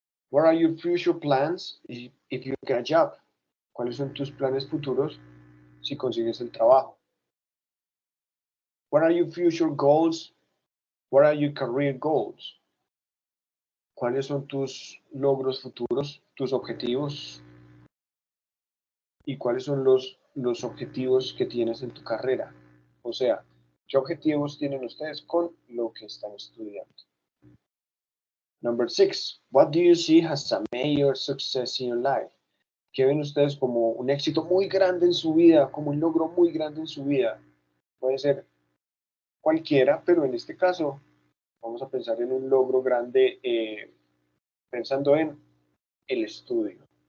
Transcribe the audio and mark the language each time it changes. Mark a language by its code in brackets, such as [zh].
[en] What are your future plans if you get a job? [es] ¿Cuáles son tus planes futuros si consigues el trabajo? [en] What are your future goals? What are your career goals? [es] ¿Cuáles son tus logros futuros, tus objetivos? ¿Y cuáles son los objetivos que tienes en tu carrera? O sea, ¿qué objetivos tienen ustedes con lo que están estudiando? [en] Number 6. What do you see as a major success in your life? [es] ¿Qué ven ustedes como un éxito muy grande en su vida, como un logro muy grande en su vida? Puede ser cualquiera, pero en este caso vamos a pensar en un logro grande pensando en el estudio.